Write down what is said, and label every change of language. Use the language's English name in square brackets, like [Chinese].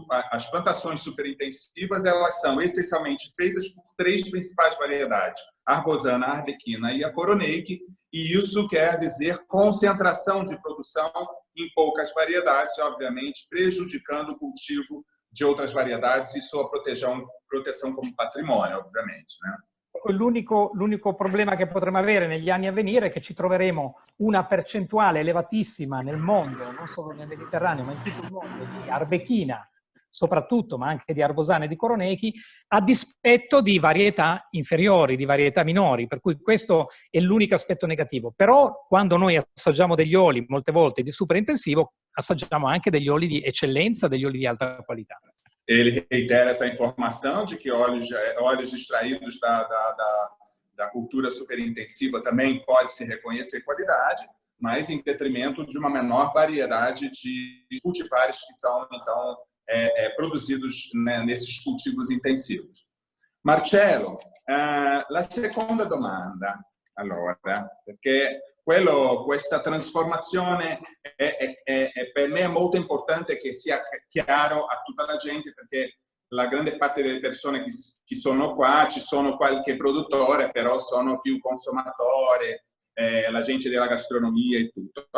[Portuguese] As plantações superintensivas elas são essencialmente feitas por 3 principais variedades: a Arbosana, a Arlequina e a Coroneiki, e isso quer dizer concentração de produção em poucas variedades, obviamente prejudicando o cultivo de outras variedades e sua proteção como patrimônio, obviamente, né? [Italian] L'unico problema che potremo avere negli anni a venire è che ci troveremo una percentuale elevatissima nel mondo, non solo nel Mediterraneo, ma in tutto il mondo, di Arbechina, soprattutto, ma anche di Arbosana e di Coronechi, a dispetto di varietà inferiori, di varietà minori, per cui questo è l'unico aspetto negativo. Però quando noi assaggiamo degli oli, molte volte di superintensivo, assaggiamo anche degli oli di eccellenza, degli oli di alta qualità. [Portuguese] Ele reitera essa informação de que óleos extraídos da cultura superintensiva também pode-se reconhecer qualidade, mas em detrimento de uma menor variedade de cultivares que são, então, produzidos, né, nesses cultivos intensivos. [Italian] Marcello, la seconda domanda, allora, perché questa trasformazione per me è molto importante che sia chiaro a tutta la gente, perché la grande parte delle persone che sono qua, ci sono qualche produttore, però sono più consumatore, la gente della gastronomia e tutto.